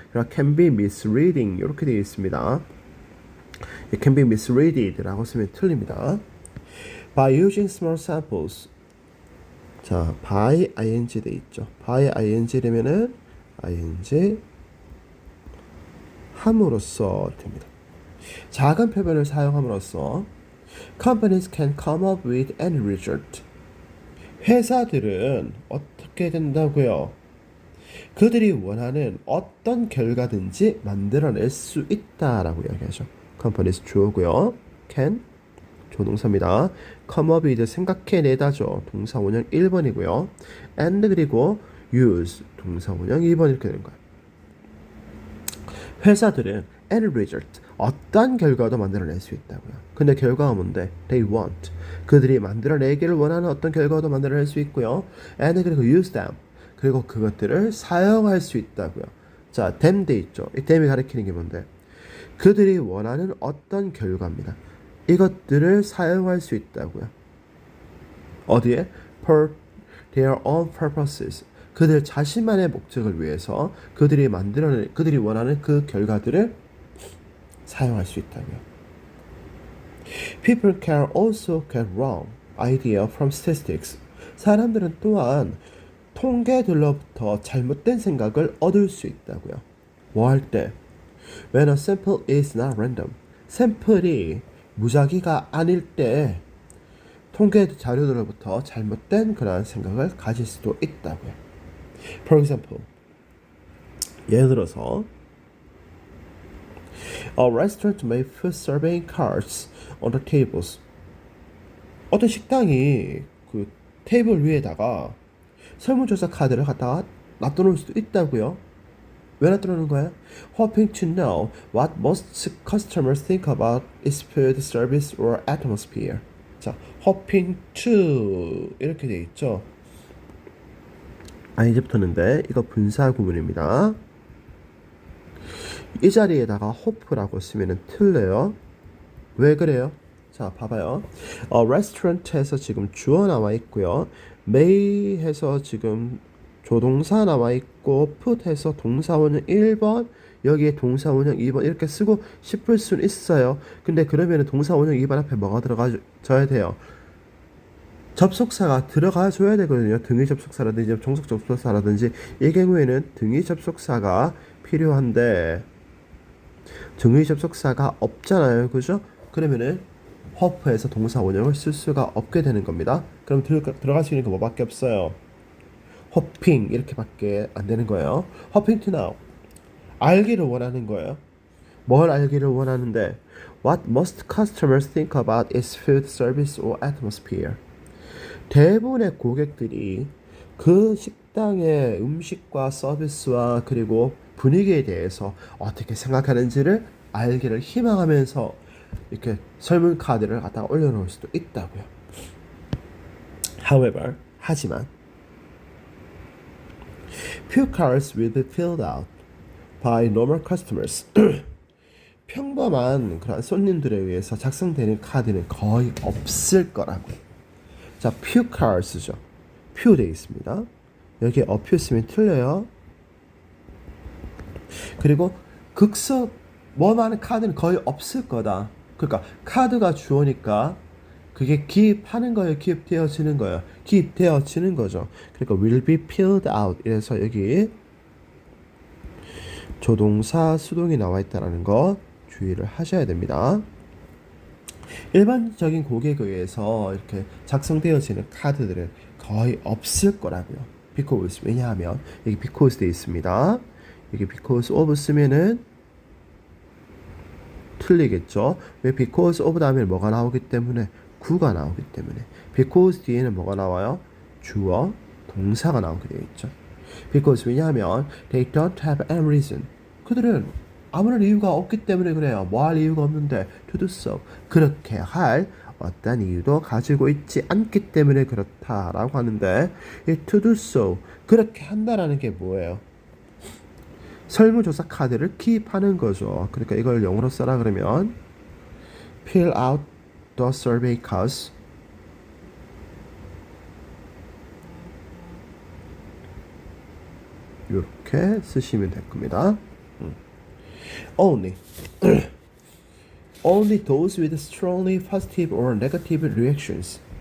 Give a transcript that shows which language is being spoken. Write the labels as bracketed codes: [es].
[ko] 그러니까 [en] can be misleading [ko] 이렇게 되어 있습니다. [en] can be misleaded [ko] 라고 쓰면 틀립니다. [en] By using small samples. 자, by ing [ko] 돼 있죠. by ing되면은 ing 함으로써 됩니다. 작은 표본을 사용함으로써 [en] companies can come up with any result. [ko] 회사들은 어떻게 된다고요? 그들이 원하는 어떤 결과든지 만들어낼 수 있다라고 이야기하죠. companies 주어고요. can 조동사입니다. come up with 생각해내다죠. 동사 원형 1번이고요. and 그리고 use 동사 원형 2번 이렇게 되는 거예요. 회사들은 [en] any result [ko] 어떤 결과도 만들어낼 수 있다고요. 근데 결과가 뭔데? [en] They want [ko] 그들이 만들어내기를 원하는 어떤 결과도 만들어낼 수 있고요. and 그리고 [en] use them [ko] 그리고 그것들을 사용할 수 있다고요. 자, them 돼 있죠. 이 them이 가리키는 게 뭔데? 그들이 원하는 어떤 결과입니다. 이것들을 사용할 수 있다고요. 어디에? [en] For their own purposes. [ko] 그들 자신만의 목적을 위해서 그들이 원하는 그 결과들을 사용할 수 있다고요. [en] People can also get wrong idea from statistics. [ko] 사람들은 또한 통계들로부터 잘못된 생각을 얻을 수 있다고요. 뭐 할 때? [en] When a sample is not random. [ko] 샘플이 무작위가 아닐 때 통계 자료들로부터 잘못된 그러한 생각을 가질 수도 있다고요. [en] For example, [ko] 예를 들어서 [en] A restaurant may put surveying cards on the tables. [ko] 어떤 식당이 그 테이블 위에다가 설문조사 카드를 갖다가 놔둬놓을 수도 있다고요. 왜 놔둬놓는 거예요? [en] Hoping to know what most customers think about its food, service, or atmosphere. [ko] 자, [en] hoping to [ko] 이렇게 돼 있죠. 이제부터는데 이거 분사 구문입니다. 이 자리에다가 hope라고 쓰면은 틀려요. 왜 그래요? 자, 봐봐요. restaurant에서 지금 주어 나와 있고요. may 해서 지금 조동사 나와 있고 put 해서 동사원형 1번 여기에 동사원형 2번 이렇게 쓰고 싶을 수는 있어요. 근데 그러면은 동사원형 2번 앞에 뭐가 들어가줘야 돼요? 접속사가 들어가줘야 되거든요. 등의 접속사라든지 종속 접속사라든지 이 경우에는 등의 접속사가 필요한데 등의 접속사가 없잖아요. 그죠? 그러면은 hope에서 동사 원형을 쓸 수가 없게 되는 겁니다. 그럼 들어갈 수 있는 거 뭐밖에 없어요? hoping 이렇게밖에 안 되는 거예요. [en] hoping to know [ko] 알기를 원하는 거예요. 뭘 알기를 원하는데 [en] What most customers think about its food, service, or atmosphere. [ko] 대부분의 고객들이 그 식당의 음식과 서비스와 그리고 분위기에 대해서 어떻게 생각하는지를 알기를 희망하면서 이렇게 설문 카드를 갖다가 올려놓을 수도 있다고요. [en] However, [ko] 하지만 [en] few cards will be filled out by normal customers. [ko] 평범한 그런 손님들에 의해서 작성되는 카드는 거의 없을 거라고요. 자, few cards죠. few 돼 있습니다. 여기에 a few 쓰면 틀려요. 그리고 극소 뭐만한 카드는 거의 없을 거다. 그러니까 카드가 주어니까 그게 기입하는 거예요, 기입되어지는 거예요. 기입되어지는 거죠. 그러니까 [en] will be filled out. [ko] 이래서 여기 조동사 수동이 나와 있다는 거 주의를 하셔야 됩니다. 일반적인 고객에 의해서 이렇게 작성되어지는 카드들은 거의 없을 거라고요. because 왜냐하면 여기 because 돼 있습니다. 여기 [en] because of [ko] 쓰면은 틀리겠죠. 왜 because of 다음에 뭐가 나오기 때문에 구가 나오기 때문에 because 뒤에는 뭐가 나와요? 주어, 동사가 나오게 되어 있죠. [en] because [ko] 왜냐하면 [en] they don't have any reason. [ko] 그들은 아무런 이유가 없기 때문에 그래요. 뭐 할 이유가 없는데 [en] to do so. [ko] 그렇게 할 어떤 이유도 가지고 있지 않기 때문에 그렇다라고 하는데 이 [en] to do so [ko] 그렇게 한다라는 게 뭐예요? 설문조사 카드를 기입하는 거죠. 그러니까 이걸 영어로 써라 그러면 [en] fill out the survey cards [ko] 이렇게 쓰시면 될 겁니다. [en] Only only those with strongly positive or negative reactions.